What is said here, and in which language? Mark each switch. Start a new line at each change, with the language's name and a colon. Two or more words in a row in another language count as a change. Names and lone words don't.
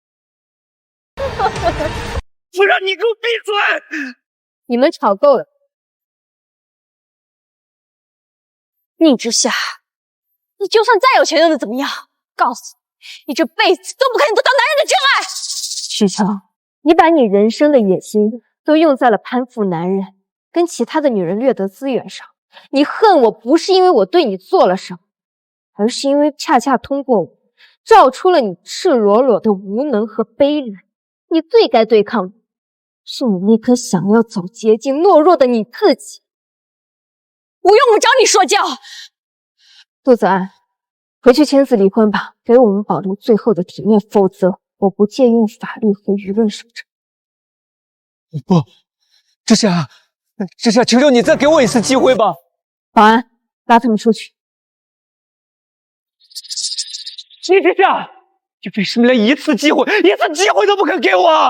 Chinese: 我讓你給我閉嘴！你們吵夠了。寧之夏，你就算再有錢又能怎麼樣？告訴你，你這輩子都不可能得到男人的真愛。許橋，你把你人生的野心都用在了攀附男人，跟其他的女人掠奪資源上。你恨我不是因為我對你做了什麼，而是因為恰恰通過我，照出了你赤裸裸的無能和卑劣。你最該對抗的是你那顆想要走捷徑、懦弱的你自己。我用不着你說教。陸子安，回去簽字離婚吧，給我們保留最後的體面，否則我不介意用法律和輿論守着。不，之夏，求求你再給我一次機會吧。保安，拉他們出去。寧之夏，你為什麼連一次機會都不肯給我？